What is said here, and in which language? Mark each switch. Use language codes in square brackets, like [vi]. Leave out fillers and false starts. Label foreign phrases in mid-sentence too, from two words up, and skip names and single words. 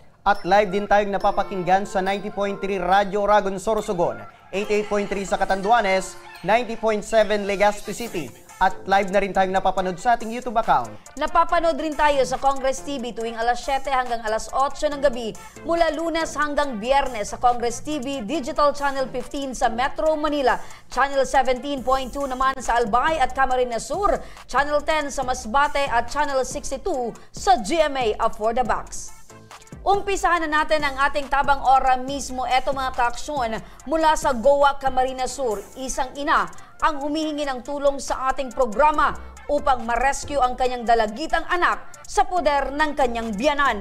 [tl] At live din tayong napapakinggan sa 90.3 Radyo Oragon, Sorsogon, 88.3 sa Catanduanes, 90.7 Legazpi City. At live na rin tayong napapanood sa ating YouTube account. Napapanood rin tayo sa Congress TV tuwing alas 7 hanggang alas 8 ng gabi mula Lunes hanggang Biyernes sa Congress TV Digital Channel 15 sa Metro Manila, Channel 17.2 naman sa Albay at Camarines Sur, Channel 10 sa Masbate at Channel 62 sa GMA For the Box. Umpisahan na natin ang ating tabang ora mismo. Eto mga ka-aksyon, mula sa Goa, Camarines Sur, isang ina ang humihingi ng tulong sa ating programa upang ma-rescue ang kanyang dalagitang anak sa poder ng kanyang biyanan.